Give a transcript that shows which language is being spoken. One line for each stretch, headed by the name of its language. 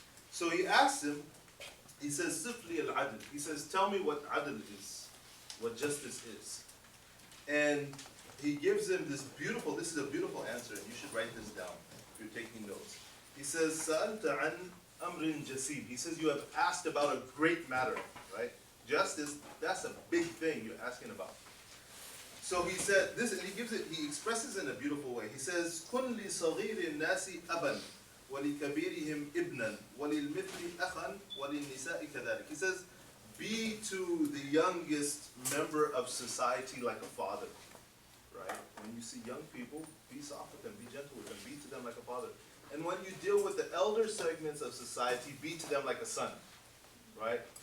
English: So he asked him, he says,
Arabic: Sifli al-adl.
English: He says, tell me what adl is, what justice is. And he gives him this is a beautiful answer, and you should write this down if you're taking notes.
Arabic: He says, سَأَلْتَ عَنْ أَمْرٍ جَسِيمٍ.
English: He says, you have asked about a great matter, right? Justice, that's a big thing you're asking about. So he said this, and he expresses it in a beautiful way.
Arabic: He says, كُنْ لِصَغِيرِ النَّاسِ أَبًا وَلِكَبِيرِهِمْ إِبْنًا وَلِلْمِثْلِ أَخًا وَلِلنِّسَاءِ كَذَلِكَ.
English: He says, be to the youngest member of society like a father, right? When you see young people, be soft with them, be gentle with them, be to them like a father. And when you deal with the elder segments of society, be to them like a son, right?